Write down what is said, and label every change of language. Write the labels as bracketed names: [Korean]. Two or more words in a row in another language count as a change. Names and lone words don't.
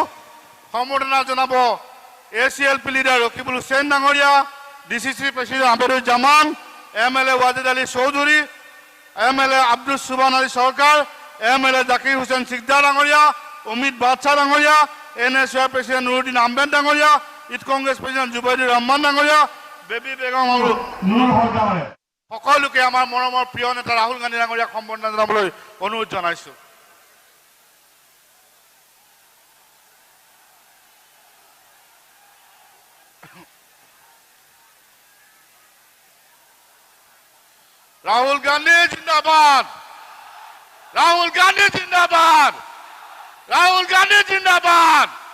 [Assamese] সম্বৰ্ধনা জনাব ACLP লিডাৰ ৰকিবুল হুছেইন ডাঙৰীয়া, DCC প্ৰেচিডেণ্ট আবেদুজ্জামান, MLA ৱাজিদ আলী চৌধুৰী, MLA আব্দুল সুবহান আলী চৰকাৰ, MLA জাকিৰ হুছেইন সিকদাৰ ডাঙৰীয়া, অমিত বাদশাহ ডাঙৰীয়া, NSY প্ৰেচিডেণ্ট নুৰুদ্দিন আহমেদ ডাঙৰীয়া, ইট কংগ্ৰেছ প্ৰেচিডেণ্ট জুবাইদুৰ ৰহমান ডাঙৰীয়া, বেবী বেগম আৰু নুৰ হক ডাঙৰীয়া সকলোকে আমাৰ মৰমৰ প্ৰিয় নেতা ৰাহুল গান্ধী ডাঙৰীয়াক সম্বৰ্ধনা জনাবলৈ অনুৰোধ জনাইছোঁ। [Hindi] राहुल गांधी जिंदाबाद, राहुल गांधी जिंदाबाद, राहुल गांधी जिंदाबाद।